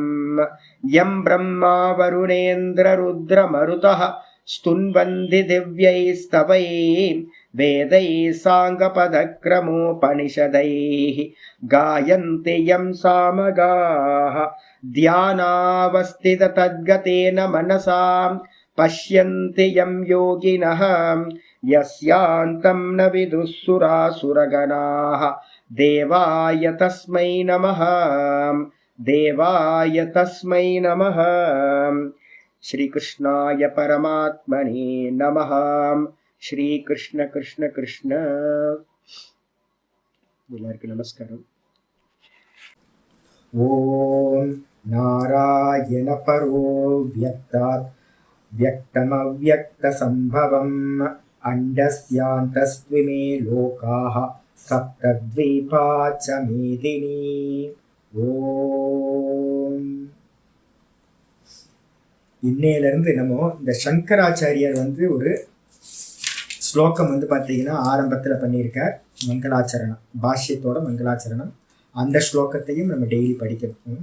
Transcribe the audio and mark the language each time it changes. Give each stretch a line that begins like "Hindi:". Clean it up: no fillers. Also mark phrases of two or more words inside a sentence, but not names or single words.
Sanskrit: यं ब्रह्मा वरुणेन्द्ररुद्रमरुतः स्तुन्वन्ति दिव्यैस्तवैः वेदैः साङ्गपदक्रमोपनिषदैः गायन्ति यं सामगाः ध्यानावस्थिततद्गतेन मनसां पश्यन्ति यं योगिनः यस्यान्तं न विदुःसुरासुरगणाः। देवाय तस्मै नमः, देवाय तस्मै नमः। श्रीकृष्णाय परमात्मने नमः. श्रीकृष्ण कृष्ण कृष्ण.
Tamil: எல்லாருக்கும் நமஸ்காரம்.
Sanskrit: ओम् नारायण परो व्यक्तात् व्यक्तमव्यक्त संभवम् अण्डस्यान्तस्त्विमे लोकाः सप्तद्वीपा च मेदिनी. ஓம்.
Tamil: இன்னையிலிருந்து நம்ம இந்த சங்கராச்சாரியர் ஒரு ஸ்லோகம் பார்த்தீங்கன்னா ஆரம்பத்தில் பண்ணியிருக்கார். மங்களாச்சரணம், பாஷ்யத்தோட மங்களாச்சரணம். அந்த ஸ்லோகத்தையும் நம்ம டெய்லி படிக்கணும்.